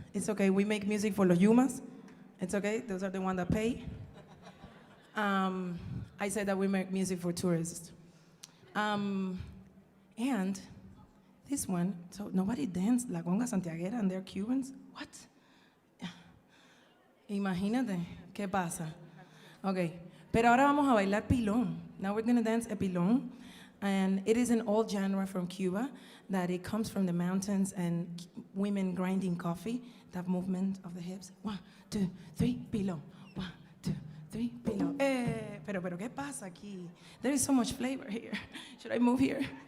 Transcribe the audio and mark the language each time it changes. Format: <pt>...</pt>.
<en>It's okay, we make music for los Yumas. It's okay, those are the ones that pay. I said that we make music for tourists. And this one, so nobody danced La Conga Santiaguera and they're Cubans? What?</en> <es>Imagínate, ¿qué pasa? Okay, pero ahora vamos a bailar pilón.</es> <en>Now we're gonna dance a pilón. And it is an old genre from Cuba that it comes from the mountains and women grinding coffee, that movement of the hips. 1, 2, 3, pilón. 1, 2, 3, pilón.</en> <es>Pero ¿qué pasa aquí?</es> <en>There is so much flavor here. Should I move here?</en>